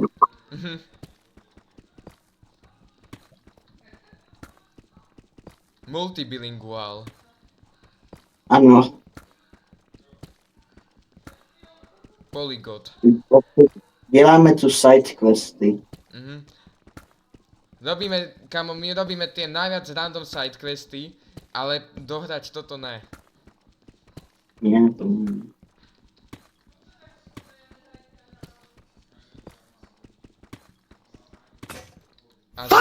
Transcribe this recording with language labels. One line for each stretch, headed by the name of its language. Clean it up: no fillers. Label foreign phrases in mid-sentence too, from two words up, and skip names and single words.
English: Mhm. Multibilingual.
Czech: Ano.
English: Polygot.
Czech: Děláme tu sidequesty. Mhm.
Slovak: Robíme, kamo, my robíme tie najviac random sidequesty, ale dohrať toto ne.
Czech: Ne, to ne. A